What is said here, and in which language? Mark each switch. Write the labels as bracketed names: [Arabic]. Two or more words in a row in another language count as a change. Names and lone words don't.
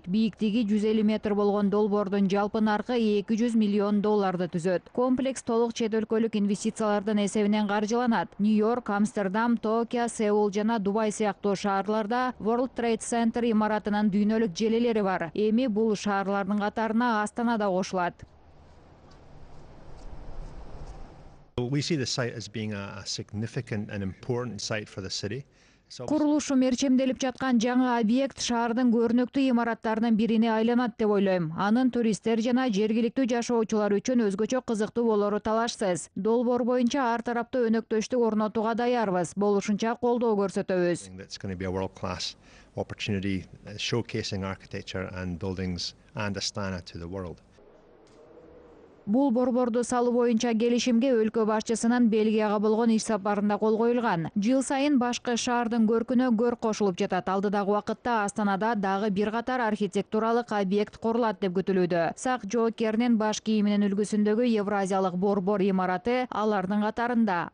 [Kyrgyz] Бийиктиги 150 метр болгон долбоордун жалпы наркы 200 миллион долларды түзөт. Комплекс толук чет өлкөлүк инвестициялардын эсебинен каржыланат. Нью-Йорк, Амстердам, Токио, Сеул жана Дубай сыяктуу шаарларда World Trade Center имаратынын дүйнөлүк желелери бар. Эми бул шаарлардын катарына Астана да кошулат. [English] We see the site as being a significant and important site for the city. [Kyrgyz] Курулушу мерчемделип жаткан жаңы объект шаардын көрүнүктүү имараттарынын бирине айланат деп ойлойм. Анын туристтер жана жергиликтүү жашоочулар үчүн өзгөчө кызыктуу болору талашсыз. Долбоор боюнча ар тараптуу өнөктөштүк орнотууга даярбыз. Болушунча колдоо көрсөтөбүз. [English] It's going to be a world-class opportunity showcasing architecture and buildings and Astana to the world. [Kyrgyz] Бул борборду салуу боюнча келишимге өлкө башчысынын Бельгияга болгон иш сапарында кол коюлган. Жыл сайын башкы шаардын көркүнө көр кошулуп жатат. Алдыдагы убакытта Астанада дагы бир катар архитектуралык объект курулат деп күтүлүүдө. Сак жоокеринин баш кийиминин үлгүсүндөгү Евразиялык борбор имараты алардын катарында.